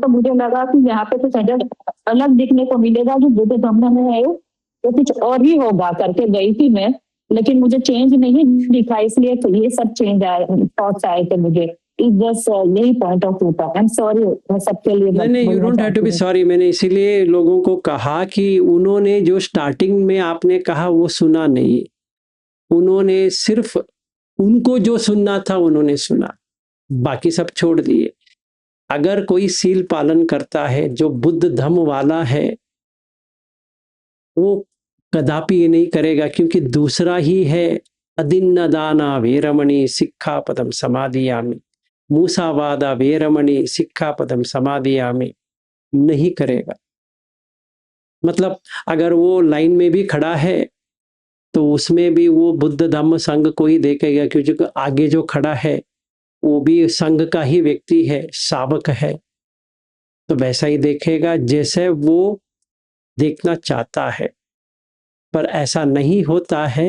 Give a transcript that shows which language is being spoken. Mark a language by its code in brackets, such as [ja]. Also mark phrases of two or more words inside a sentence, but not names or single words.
[hi] तो मुझे लगा कि यहाँ पे कुछ अलग दिखने को मिलेगा, जो बुद्ध धर्म में है तो कुछ और ही होगा करके गई थी मैं, लेकिन मुझे चेंज नहीं दिखा, इसलिए तो ये सब चेंज आए, थॉट्स आए थे मुझे। यही [en] point of view [hi] था। [en] I am sorry, [hi] मैं सबके लिए नहीं, [en] You don't have to be sorry. [hi] मैंने इसीलिए लोगों को कहा कि उन्होंने जो स्टार्टिंग में आपने कहा वो सुना नहीं, उन्होंने सिर्फ उनको जो सुनना था उन्होंने सुना, बाकी सब छोड़ दिए। अगर कोई सील पालन करता है जो बुद्ध धम्म वाला है, वो कदापि ये नहीं करेगा, क्योंकि दूसरा ही है [pi] अदिन्न दाना वेरमणि सिक्खापदम समाधियामि, मूसावादा वेरमणि सिक्खापदम समाधियामि, [hi] नहीं करेगा। मतलब अगर वो लाइन में भी खड़ा है तो उसमें भी वो बुद्ध धम्म संघ को ही देखेगा, क्योंकि आगे जो खड़ा है वो भी संघ का ही व्यक्ति है, शावक है, तो वैसा ही देखेगा जैसे वो देखना चाहता है, पर ऐसा नहीं होता है।